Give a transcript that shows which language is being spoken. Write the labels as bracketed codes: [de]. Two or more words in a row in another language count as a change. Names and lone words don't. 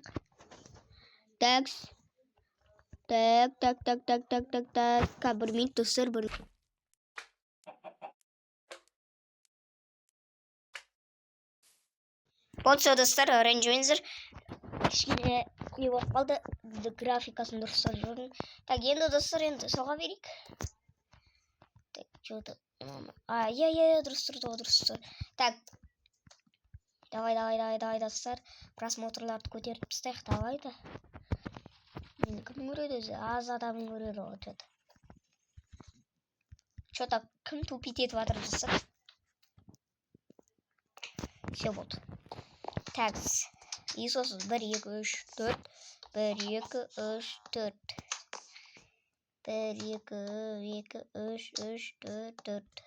[kk] Так. Бір минут достар, бір. Болды, достар, ренжімеңіздер. Кішкене не болып қалды, графикасын дұрыстап жүрдім. Так, енді достар, соға берейік. [ru] Так, что-то. [kk] Дұрыс. Так. Давай, достар. Просмотрларды көтеріп тастайық, давай да. Мені кім көреді өзі? Аз адам көреді ғой, [ru] что-то. [kk] Что-то кім тупить етіп жатыр достар. Все болды. Так. И сосын 1, 2, 3, 4. 1, 2, 3, 4. 1, 2, 3, 4.